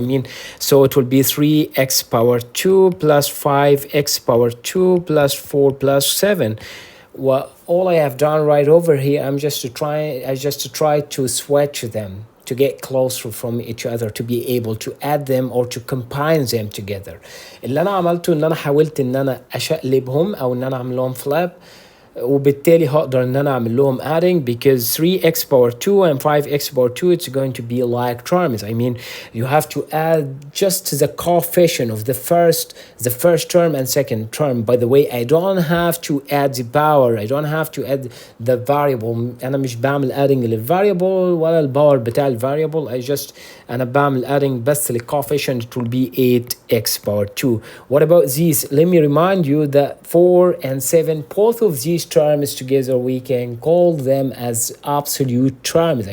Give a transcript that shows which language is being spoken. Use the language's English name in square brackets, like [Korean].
[English] I mean, so it will be 3x power 2 plus 5x power 2 plus 4 plus 7. Well, all I have done right over here, I just to try to switch them to get closer from each other, to be able to add them or to combine them together. [Arabic] اللي أنا عملته إن أنا حاولت إن أنا أشقلبهم أو إن أنا أعمل لهم flip، وبالتالي هقدر ان انا اعمل لهم adding [English] because 3x power 2 and 5x power 2 it's going to be like terms. I mean, you have to add just the coefficient of the first term and second term. By the way, I don't have to add the power, I don't have to add the variable. [Arabic] انا مش بعمل adding للvariable ولا الباور بتاع الvariable. انا بعمل adding بس للcoefficient. [English] It will be 8x power 2. What about these? Let me remind you that 4 and 7, both of these terms together we can call them as absolute terms.